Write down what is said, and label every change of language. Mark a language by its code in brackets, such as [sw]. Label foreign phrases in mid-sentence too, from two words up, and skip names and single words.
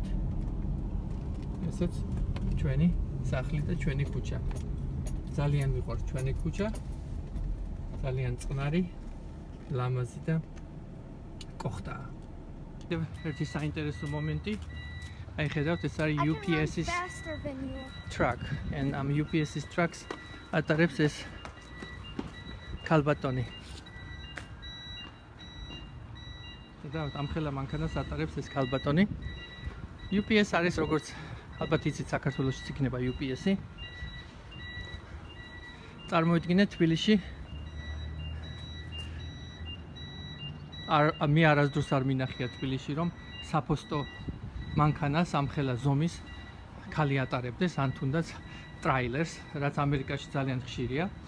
[ka] ესეც ჩვენი სახლი და ჩვენი ქუჩა. ძალიან მიყვარს ჩვენი ქუჩა. ძალიან წყნარი, ლამაზი და კოხტაა. ერთი საინტერესო მომენტი. აი ხედავთ, ეს არის UPS-ის truck. And UPS-ის trucks ატარებს ეს ქალბატონი. ხედავთ, ამხელა მანქანას ატარებს ეს ქალბატონი. UPS არის როგორც ალბათ იცით საქართველოში იქნება UPS-ი. წარმოიდგინეთ თბილისში მე არასდროს არ მინახია თბილისში რომ საფოსტო მანქანას ამხელა ზომის ქალი ატარებდეს ან თუნდაც ტრაილერს, რაც ამერიკაში ძალიან ხშირია.